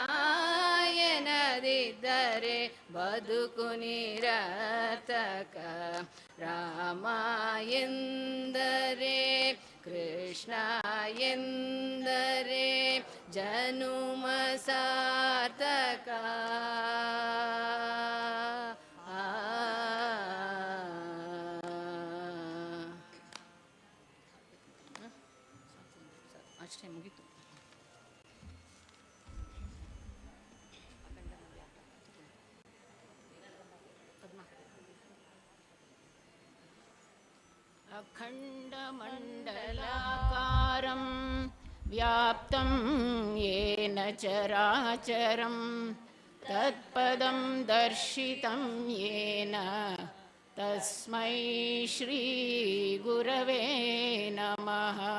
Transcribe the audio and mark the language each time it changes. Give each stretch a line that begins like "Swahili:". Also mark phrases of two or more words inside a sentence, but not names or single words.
Kannada: ಎನ್ನದಿದ್ದರೆ ಬದುಕು ನಿರರ್ಥಕ ರಾಮ ಎಂದರೆ ಕೃಷ್ಣ ಎಂದರೆ ಜನುಮ ಸಾರ್ಥಕ ಅಷ್ಟೇ ಮುಗೀತು.
Sanskrit: अखण्डमण्डलाकारं व्याप्तं येन चराचरं तत्पदं दर्शितं येन तस्मै श्रीगुरवे नमः.